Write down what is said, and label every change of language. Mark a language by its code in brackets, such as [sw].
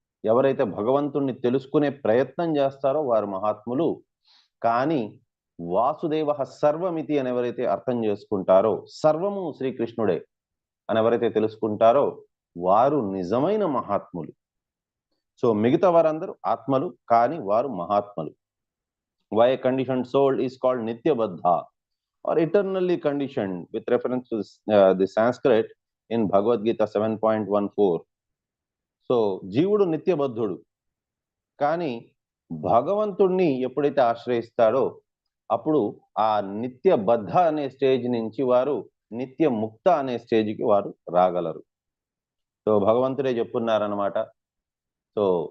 [te] ఎవరైతే భగవంతుణ్ణి తెలుసుకునే ప్రయత్నం చేస్తారో వారు మహాత్ములు. కానీ వాసుదేవ సర్వమితి అని ఎవరైతే అర్థం చేసుకుంటారో, సర్వము శ్రీకృష్ణుడే అని ఎవరైతే తెలుసుకుంటారో వారు నిజమైన మహాత్ములు. సో మిగతా వారందరూ ఆత్మలు, కానీ వారు మహాత్ములు. [en] Why conditioned soul is called నిత్యబద్ధ or eternally conditioned, with reference to the Sanskrit in Bhagavad Gita 7.14. [te] So జీవుడు నిత్యబద్ధుడు, కానీ భగవంతుణ్ణి ఎప్పుడైతే ఆశ్రయిస్తాడో అప్పుడు ఆ నిత్యబద్ధ అనే స్టేజ్ నుంచి వారు నిత్య ముక్త అనే స్టేజ్కి వారు రాగలరు. సో భగవంతుడే చెప్పున్నారనమాట. సో